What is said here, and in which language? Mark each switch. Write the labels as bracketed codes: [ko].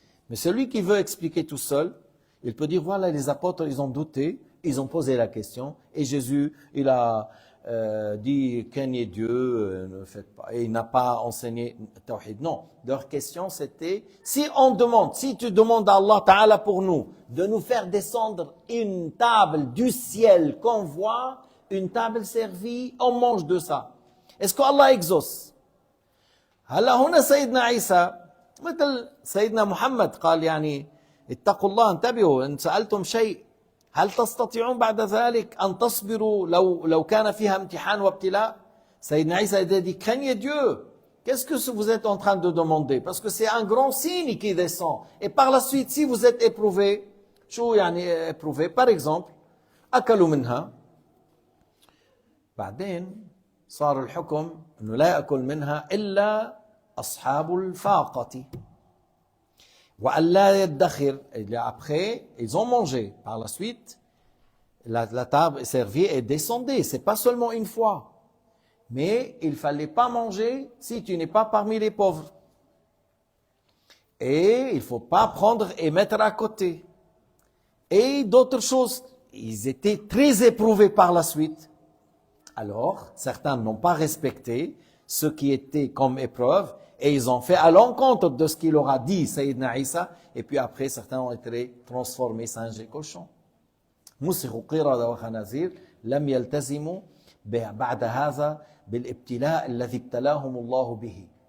[fr] Mais celui qui veut expliquer tout seul, il peut dire, voilà, les apôtres, ils ont douté, ils ont posé la question, et Jésus, il a dit, craignez Dieu, ne faites pas, et il n'a pas enseigné Tawhid. Non, leur question c'était, si tu demandes à Allah Ta'ala pour nous, de nous faire descendre une table du ciel qu'on voit, une table servie, on mange de ça. Est-ce qu'Allah exauce? [ar] هلا هنا سيدنا عيسى مثل سيدنا محمد قال يعني اتقوا الله انتبهوا إن سألتم شيء هل تستطيعون بعد ذلك أن تصبروا لو كان فيها امتحان وابتلاء. [fr] Sayyidina Isa a dit craignez Dieu qu'est-ce que vous êtes en train de demander? Parce que c'est un grand signe qui descend. Et par la suite, si vous êtes éprouvé, [ar] شو يعني [fr] éprouvé? Par exemple, [ar] أكلوا منها. بعدين صار الحكم إنه لا يأكل منها إلا أصحاب الفاقة. وألا يدخر. [fr] Après, ils ont mangé. Par la suite, la table est servie et descendue. C'est pas seulement une fois. Mais il fallait pas manger si tu n'es pas parmi les pauvres. Et il faut pas prendre et mettre à côté. Et d'autres choses. Ils étaient très éprouvés par la suite. Alors, certains n'ont pas respecté ce qui était comme épreuve et ils ont fait à l'encontre de ce qu'il leur a dit Sayyidina Isa. Et puis après, certains ont été transformés singes et cochons. [ar] مسخوا قردة وخنازير لم يلتزموا بعد هذا بالابتلاء الذي ابتلاهم الله به.